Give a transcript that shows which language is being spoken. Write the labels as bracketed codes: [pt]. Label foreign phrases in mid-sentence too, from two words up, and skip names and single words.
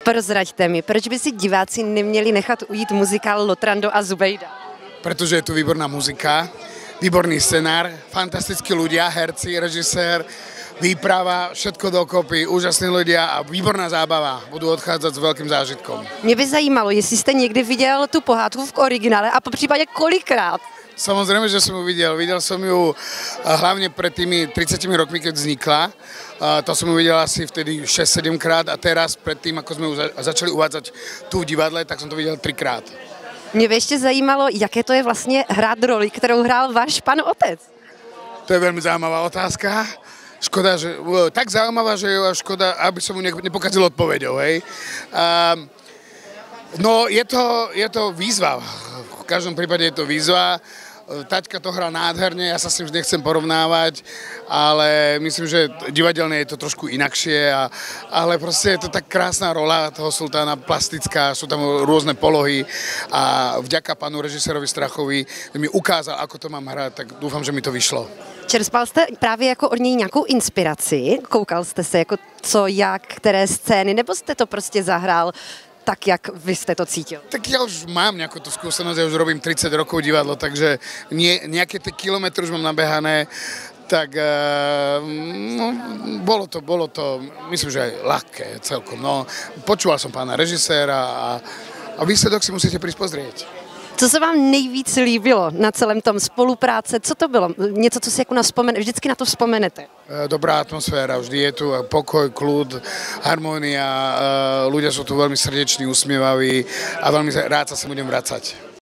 [cs] Prozraďte mi, proč by si diváci neměli nechat ujít muzikál Lotrando a Zubejda? [sk] Pretože je tu výborná muzika, výborný scenár, fantastickí ľudia, herci, režisér, výprava, všetko dokopy, úžasní ľudia a výborná zábava. Budú odchádzať s veľkým zážitkom. [cs] Mě by zajímalo, jestli jste někdy viděl tu pohádku v originále a po případě kolikrát. [sk] Samozrejme, že som ju videl. Videl som ju hlavne pred tými 30 rokmi, keď vznikla. To som ju videl asi vtedy 6-7 krát a teraz pred tým, ako sme ju začali uvádzať tu v divadle, tak som to videl 3 krát. [cs] Mě by ještě zajímalo, jaké to je vlastně hrát roli, kterou hrál váš pan otec. [sk] To je veľmi zaujímavá otázka. Škoda, že tak zaujímavá, že je škoda, aby som mu nepokazil odpoveďou, hej. No, je to výzva. V každom prípade je to výzva. Taťka to hrá nádherne, ja sa s tým nechcem porovnávať, ale myslím, že divadelne je to trošku inakšie, ale proste je to tak krásna rola toho sultána, plastická, sú tam rôzne polohy a vďaka pánu režisérovi Strachovi mi ukázal, ako to mám hrať, tak dúfam, že mi to vyšlo. [cs] Čerpal jste právě jako od něj nějakou inspiraci? Koukal jste se jako co, jak, které scény, nebo jste to prostě zahrál tak, jak vy ste to cítil? [sk] Tak ja už mám nejakú tú skúsenosť, ja už robím 30 rokov divadlo, takže nejaké tie kilometre už mám nabehané, tak no, bolo to, myslím, že aj ľahké celkom. No, počúval som pána režiséra a výsledok si musíte prísť pozrieť. [cs] Co se vám nejvíc líbilo na celém tom spolupráce? Co to bylo? Něco, co si jako vždycky na to vzpomenete? [sk] Dobrá atmosféra, vždy je tu pokoj, kľud, harmónia, ľudia sú tu veľmi srdeční, usmievaví a veľmi rád sa sem budem vracať.